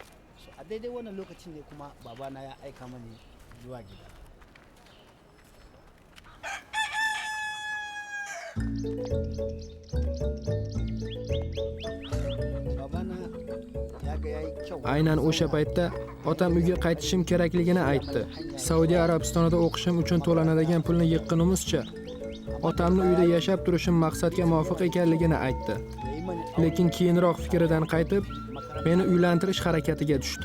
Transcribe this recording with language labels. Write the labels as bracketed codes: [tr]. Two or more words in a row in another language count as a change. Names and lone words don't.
[ha] so a daidai wannan lokacin ne kuma babana ya aika mani zuwa gida. Babana ya ga yayi kyau. [uz] Aynan o'sha paytda otam uyga qaytishim kerakligini aytdi. Saudiya Arabistonida o'qishim uchun to'lanadigan pulni yiqqanimizcha otamni uyda yashab turishim maqsadga muvofiq ekanligini aytdi. Lekin keyinroq fikridan qaytib, meni uylantirish harakatiga tushdi.